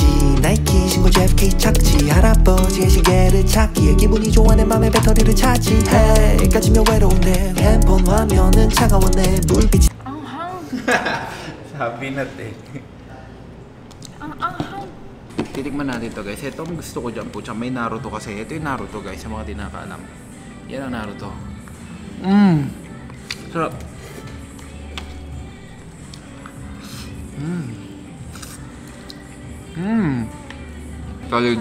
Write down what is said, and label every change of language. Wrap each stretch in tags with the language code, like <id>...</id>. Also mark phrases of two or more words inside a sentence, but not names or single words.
<ko>나이키 신고 JFK 착지 할아버지의 시계를 찾기에 기분이 좋아 내 맘에 배터리를 차지 Hey 까지면 외로운데 핸폰 화면은 차가워 내 불빛이</ko> <tl>Sabi natin. Titikman natin to guys. Ito ang gusto ko dyan po. May Naruto kasi. Ito yung Naruto guys. Sa mga di nakakaalam. Yan ang Naruto. Sarap. Solid.</tl>